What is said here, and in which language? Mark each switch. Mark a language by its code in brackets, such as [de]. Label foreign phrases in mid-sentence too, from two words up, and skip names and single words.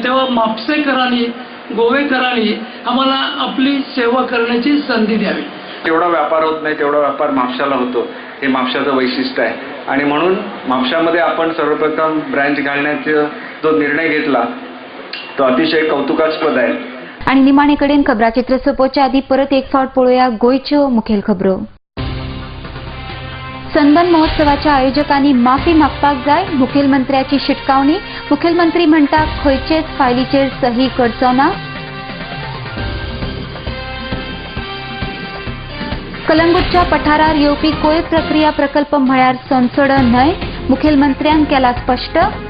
[mr] तेव्हा म्हापसेकरांनी, गोवेकरांनी आम्हाला आपली सेवा करण्याची संधी द्यावी. तेवढा व्यापार होत नाही तेवढा व्यापार म्हापशाला होतो, हे म्हापशाचं वैशिष्ट्य आहे. आणि म्हणून म्हापशामध्ये आपण सर्वप्रथम ब्रँच घालण्याचा जो निर्णय घेतला तो अतिशय कौतुकास्पद आहे. [kok] आणि निमाणे कडेन खबराचित्र सोंपोवच्या आदी परत एक फावट पळोवया गोंयच्यो मुखेल खबरो. सनबर्न महोत्सवाच्या आयोजकांनी माफी मागपाक जाय, मुखेलमंत्र्याची शिटकावणी. मुखेलमंत्री म्हणटा खंयचेच फायलीचेर सही करचो ना. कलंगूटच्या पठारार येवपी कोयर प्रक्रिया प्रकल्प म्हळ्यार संसद न्हय, मुखेलमंत्र्यान केला स्पष्ट.